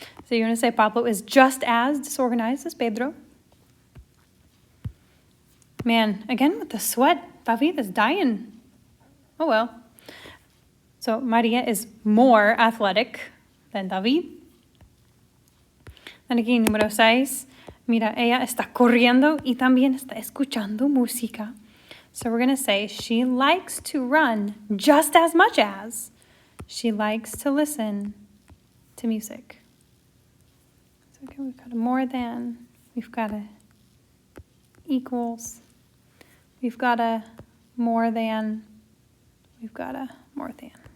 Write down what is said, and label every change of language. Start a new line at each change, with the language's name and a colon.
English: So you're going to say Pablo is just as disorganized as Pedro. Man, again with the sweat, David is dying. Oh well. So Maria is more athletic than David. And aquí, número 6.
Spanish: Mira, ella está corriendo y también está escuchando música.
English: So we're going to say she likes to run just as much as she likes to listen to music. So okay, we've got a more than, we've got a equals, we've got a more than, we've got a more than.